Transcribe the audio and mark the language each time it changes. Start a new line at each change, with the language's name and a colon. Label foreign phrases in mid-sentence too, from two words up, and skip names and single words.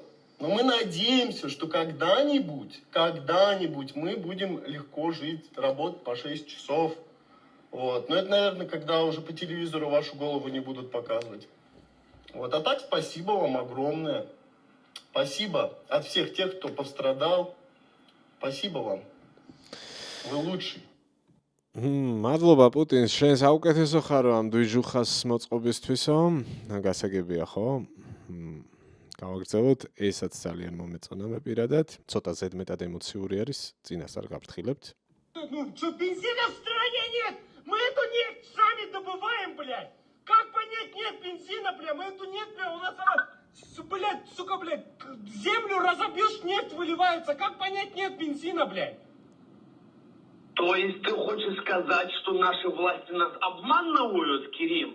Russian: Но мы надеемся, что когда-нибудь мы будем легко жить, работать по 6 часов. Вот. Но это, наверное, когда уже по телевизору вашу голову не будут показывать. Вот. А так спасибо вам огромное. Спасибо от всех тех, кто пострадал. Спасибо вам. Вы лучший.
Georgian: მადლობა პუტინს, შენ საუკეთესო ხარო ამ დვიჟუხას მოწყობისთვისო. გასაგებია ხო? გავაგრძელოთ, ესაც ძალიან მომეწონა მე პირადად. Ცოტა ზედმეტად ემოციური არის, წინასწარ გავფრთხილებთ.
Russian: Ну, что, бензина в стране нет? Мы эту нефть сами добываем, блядь. Как понять, нет бензина, бля? Мы эту нефть, бля, у нас она, блядь, сука, блядь, землю разобьешь, нефть выливается. Как понять, нет бензина, блядь? То есть ты хочешь сказать, что наши власти нас обманывают, Кирилл?